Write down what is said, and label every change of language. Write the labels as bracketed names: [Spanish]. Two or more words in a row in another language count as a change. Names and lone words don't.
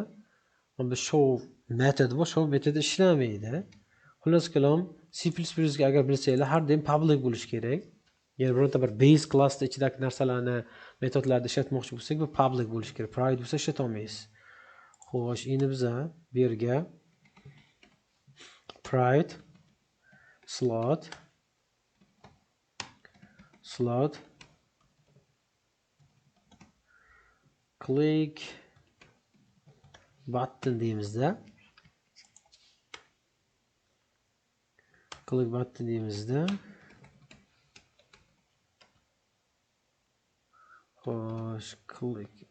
[Uzbek] Mana bu show metodi bor, show metodi ishlamaydi. Xullas kalom, C++ ga agar bilsanglar, har doim public bo'lishi kerak. Ya'ni birorta bir [English] base classda [Uzbek] ichidagi narsalarni, metodlarni ishlatmoqchi bo'lsak, bu public bo'lishi kerak. Private bo'lsa ishlata olmaysiz. Xo'sh, endi biza bu yerga [English] private slot click button [Uzbek] deymizda. [English] Click button [Uzbek] deymizda. Xo'sh, click